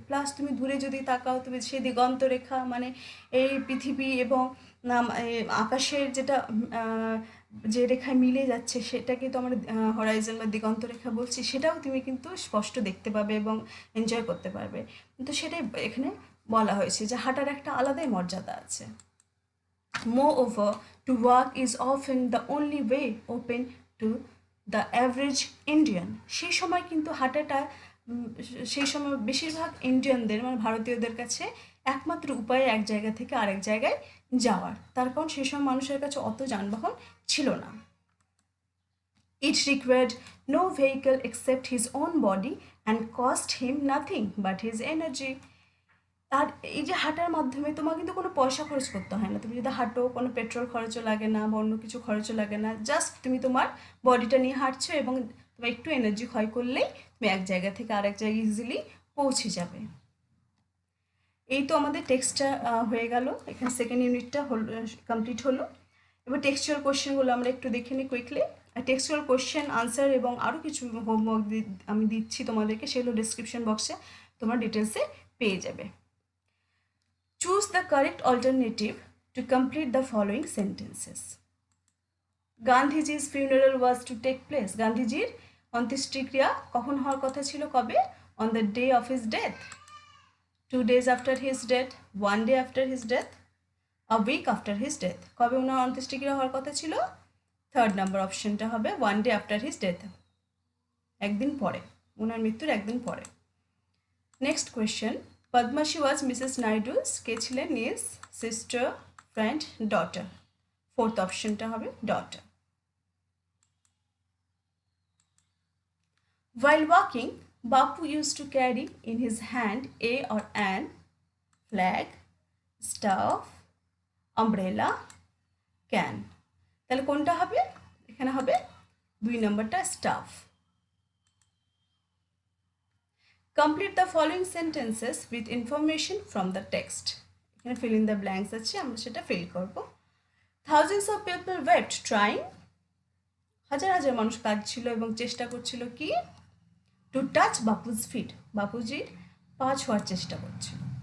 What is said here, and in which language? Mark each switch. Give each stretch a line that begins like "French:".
Bangla: Plus তুমি দূরে যদি তাকাও, তুমি সে দিগন্ত রেখা, মানে এই পৃথিবী এবং আকাশের যেটা যে রেখায় মিলে যাচ্ছে, সেটাকে তো আমরা হরাইজন বা দিগন্ত রেখা বলছি, সেটাও তুমি কিন্তু স্পষ্ট দেখতে পাবে এবং এনজয় করতে পারবে। তো সেটাই এখানে বলা হয়েছে যে হাঁটার একটা আলাদাই মর্যাদা আছে।
English: Moreover, to walk is often the only way open to the average Indian.
Bangla: সেই সময় কিন্তু হাঁটাটা সেই সময় বেশিরভাগ ইন্ডিয়ানদের, মানে ভারতীয়দের কাছে একমাত্র উপায় এক জায়গা থেকে আরেক জায়গায় যাওয়ার। তার কারণ সেই সময় মানুষের কাছে অত যানবাহন ছিল না।
English: It required no vehicle except his own body and cost him nothing but his energy.
Bangla: আর এই যে হাঁটার মাধ্যমে তোমার কিন্তু কোনো পয়সা খরচ করতে হয় না। তুমি যদি হাঁটো, কোনো পেট্রোল খরচও লাগে না বা অন্য কিছু খরচও লাগে না, জাস্ট তুমি তোমার বডিটা নিয়ে হাঁটছো এবং তোমার একটু এনার্জি ক্ষয় করলেই তুমি এক জায়গা থেকে আরেক জায়গায় ইজিলি পৌঁছে যাবে। এই তো আমাদের টেক্সটটা হয়ে গেল, এখানে সেকেন্ড ইউনিটটা কমপ্লিট হলো। এবার টেক্সচুয়াল কোয়েশ্চেনগুলো আমরা একটু দেখে নিই কুইকলি। টেক্সচুয়াল কোয়েশ্চেন আনসার এবং আরও কিছু হোমওয়ার্ক আমি দিচ্ছি তোমাদেরকে, সেগুলো ডিসক্রিপশন বক্সে তোমরা ডিটেলসে পেয়ে যাবে।
English: Choose the correct alternative to complete the following sentences. Gandhiji's funeral was to take place.
Bangla: গান্ধীজির অন্ত্যেষ্টিক্রিয়া কখন হওয়ার কথা ছিল? কবে?
English: On the day of his death. 2 days after his death, 1 day after his death, a week after his death.
Bangla: কবে ওনার অন্ত্যেষ্টিক্রিয়া হওয়ার কথা ছিল? থার্ড নাম্বার অপশনটা হবে
English: 1 day after his death,
Bangla: একদিন পরে, ওনার মৃত্যুর একদিন পরে। নেক্সট কোয়েশ্চেন,
English: Padmashi was Mrs Naidu's,
Bangla: কে ছিলেন?
English: Niece, sister, friend, daughter.
Bangla: ফোর্থ অপশনটা হবে daughter.
English: While walking, Bapu used to carry in his hand a or an flag, staff, umbrella, can.
Bangla: তাহলে কোনটা হবে? এখানে হবে 2 নম্বরটা staff.
English: Complete the following sentences with information from the text.
Bangla: এখানে fill in the blanks আছে, আমরা সেটা fill করব।
English: Thousands of people wept trying,
Bangla: হাজার হাজার মানুষ কাঁদছিল এবং চেষ্টা করছিল কি?
English: to touch Bapuji's feet,
Bangla: বাপুজির পা ছোঁয়ার চেষ্টা করছিল।